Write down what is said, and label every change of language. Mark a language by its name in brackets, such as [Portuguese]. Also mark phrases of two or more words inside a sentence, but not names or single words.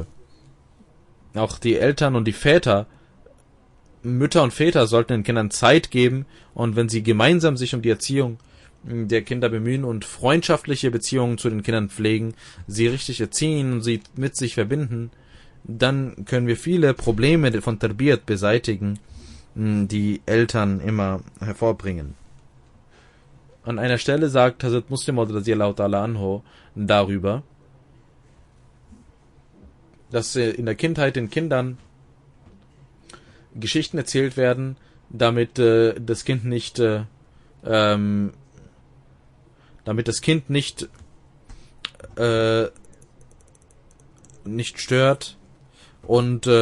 [German] Auch die Eltern und die Väter, Mütter und Väter sollten den Kindern Zeit geben, und wenn sie gemeinsam sich um die Erziehung der Kinder bemühen und freundschaftliche Beziehungen zu den Kindern pflegen, sie richtig erziehen und sie mit sich verbinden, dann können wir viele Probleme von Tarbiyat beseitigen, die Eltern immer hervorbringen. An einer Stelle sagt Hazrat Muslim [Arabic] رضي الله تعالى عنه [German] darüber, dass in der Kindheit den Kindern Geschichten erzählt werden, damit das Kind nicht nicht stört und